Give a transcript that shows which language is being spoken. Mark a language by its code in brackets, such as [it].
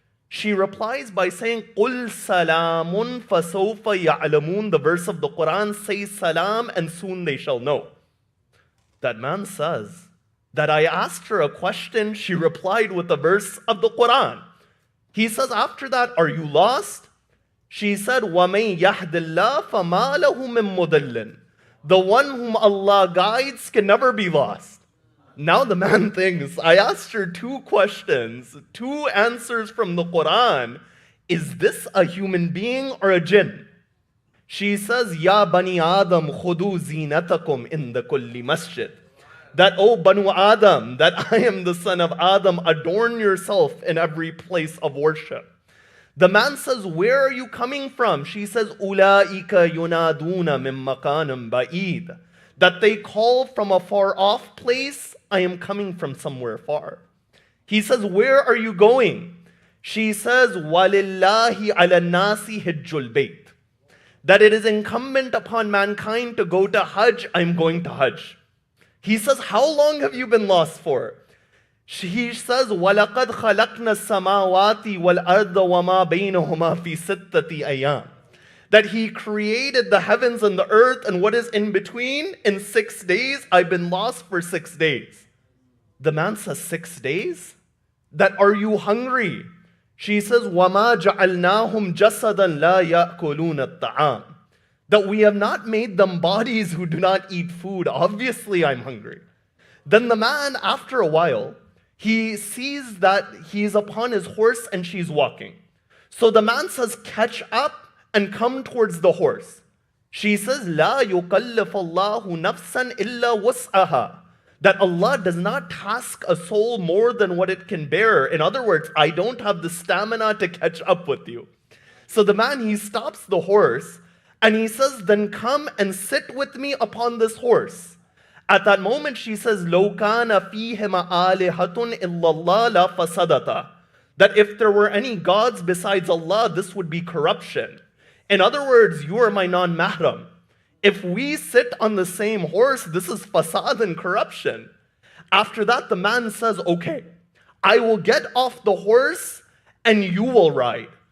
[en] She replies by saying, [ar] "Qul salamun fasawfa ya'lamun." [en] The verse of the Quran says salam and soon they shall know. That man says that I asked her a question, she replied with the verse of the Quran. He says after that, "Are you lost?" She said, [ar] وَمَن يَهْدِ اللَّهِ فَمَا لَهُ مِن مُضِلٍّ. [en] The one whom Allah guides can never be lost. Now the man thinks, I asked her two questions, two answers from the Quran. Is this a human being or a jinn? She says, [ar] Ya Bani Adam, khudu zinatakum inda kulli masjid. [en] That, oh Banu Adam, that I am the son of Adam, adorn yourself in every place of worship. The man says, where are you coming from? She says, [ar] Ulaika yunaduna min makanim ba'id. [en] That they call from a far off place. I am coming from somewhere far. He says, where are you going? She says, [ar] Walillahi ala nasi hijjul bayt. [en] That it is incumbent upon mankind to go to Hajj. I'm going to Hajj. He says, how long have you been lost for? He says, [ar] وَلَقَدْ خَلَقْنَا السَّمَاوَاتِ وَالْأَرْضَ وَمَا بَيْنَهُمَا فِي سِتَّةِ أَيَّامٍ. [en] That he created the heavens and the earth and what is in between in 6 days. I've been lost for 6 days. The man says, 6 days? That are you hungry? She says, [ar] وَمَا جَعَلْنَاهُمْ جَسَدًا لَا يَأْكُلُونَ الطَّعَامِ. [en] That we have not made them bodies who do not eat food. Obviously, I'm hungry. Then the man, after a while, he sees that he's upon his horse and she's walking. So the man says, catch up and come towards the horse. She says, [ar] لَا يُكَلِّفَ اللَّهُ نَفْسًا إِلَّا وُسْعَهَا. [en] That Allah does not task a soul more than what it can bear. In other words, I don't have the stamina to catch up with you. So the man, he stops the horse and he says, then come and sit with me upon this horse. At that moment, she says, [ar] لَوْ كَانَ فِيهِمَا آلِهَةٌ إِلَّا اللَّهَ لَفَسَدَتَا. [en] That if there were any gods besides Allah, this would be corruption. In other words, you are my non-mahram. If we sit on the same horse, this is fasad and corruption. After that, the man says, okay, I will get off the horse and you will ride.